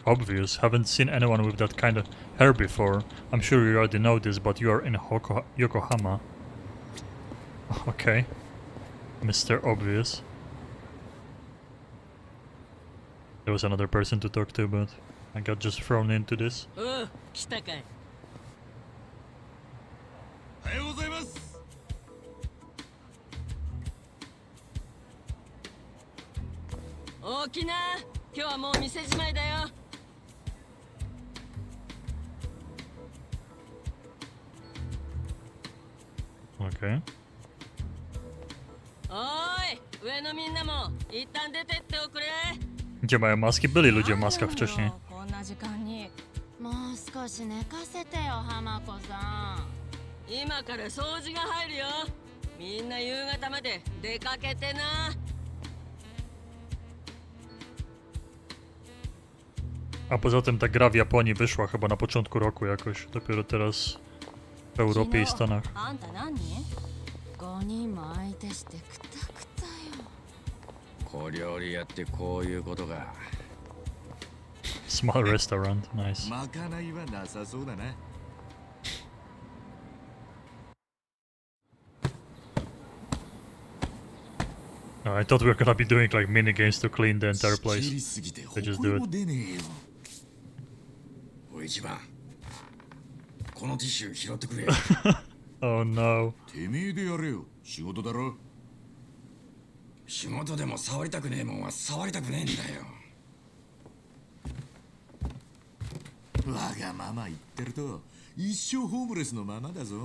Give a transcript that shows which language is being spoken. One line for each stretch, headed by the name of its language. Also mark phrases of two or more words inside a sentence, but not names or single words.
English: Obvious, haven't seen anyone with that kind of hair before. I'm sure you already know this, but you are in Yokohama. Okay, Mr. Obvious. There was another person to talk to, but I got just thrown into this.
Japanese: Oh, 来たかい。おはようございます。大きな、今日はもう店じまいだよ。 Okay. おーい、上のみんなも一旦出てっておくれ。
Polish: Gdzie mają maski? Byli ludzie w maskach wcześniej.
Japanese: こんな時間にもう少し寝かせてよ浜子さん。今から掃除が入るよ。みんな夕方まで出かけてな。
Polish: A poza tym ta gra w Japonii wyszła chyba na początku roku jakoś. Dopiero teraz w Europie i Stanach.
Japanese: あんた何？5人も相手してくたくたよ。小料理屋ってこういうことか。
English: Small restaurant, nice.
Japanese: まかないはなさそうだな。
English: No, I thought we were gonna be doing like mini games to clean the entire place. They just do it.
Japanese: おい一番このティッシュ拾ってくれ。
English: Oh no.
Japanese: てめえでやれよ。仕事だろ。仕事でも触りたくねえもんは触りたくねえんだよ。わがまま言ってると一生ホームレスのままだぞ。